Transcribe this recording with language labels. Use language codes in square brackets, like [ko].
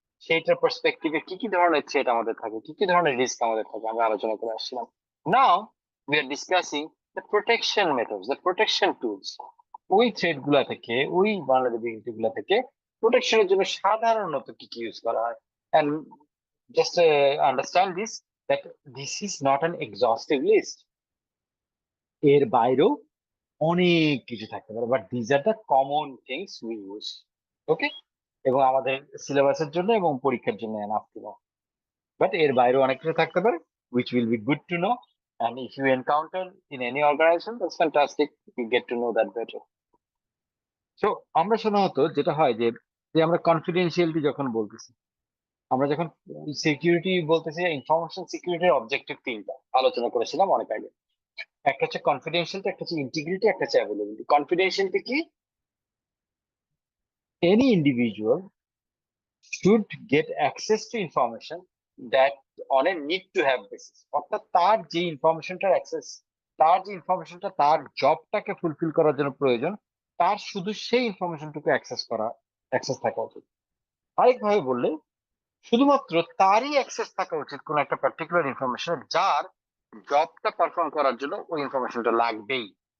[bn] সেইটার পার্সপেক্টিভে কি কি ধরনের থ্রেট আমাদের থাকে, কি কি ধরনের রিস্ক আমাদের থাকে, আমরা আলোচনা করে আসছিলাম। [en] Now we are discussing the protection methods, the protection tools. [bn] ওই থ্রেড গুলা থেকে, ওই ভালনারেবিলিটি গুলা থেকে প্রোটেকশনের জন্য সাধারণত কি কি ইউজ করা হয়। [en] and just understand this, that this is not an exhaustive list. [bn] এর বাইরেও অনেক কিছু থাকতে পারে, [en] But these are the common things we use. [bn] ওকে, এবং আমাদের সিলেবাসের জন্য এবং পরীক্ষার জন্য [en] Enough to know. [bn] বাট এর বাইরেও অনেক কিছু থাকতে পারে, [en] which will be good to know, and if you encounter in any organization, that's fantastic, you get to know that better. [bn] So আমরা সাধারণত যেটা হয় যে, যে আমরা কনফিডেন্সিয়ালিটি যখন বলতেছি, আমরা যখন সিকিউরিটি বলতেছি, ইনফরমেশন সিকিউরিটির অবজেক্টিভ 3টা আলোচনা করেছিলাম অনেক আগে। একটা হচ্ছে কনফিডেন্সিয়ালিটি, একটা হচ্ছে ইন্টিগ্রিটি, একটা হচ্ছে অ্যাভেলেবিলিটি। কনফিডেন্সিয়ালিটি কি? [en] Any individual should get access to information that on a need to have basis. [bn] অর্থাৎ তার যে ইনফরমেশনটার অ্যাক্সেস, তার যে ইনফরমেশনটা তার জবটাকে ফুলফিল করার জন্য প্রয়োজন, তার শুধু সেই ইনফরমেশনটুকু অ্যাক্সেস থাকা উচিত। আরেকভাবে বললে, শুধুমাত্র তারই অ্যাক্সেস থাকা উচিত কোন একটা পার্টিকুলার ইনফরমেশন, যার জবটা পারফর্ম করার জন্য ওই ইনফরমেশনটা লাগবেই।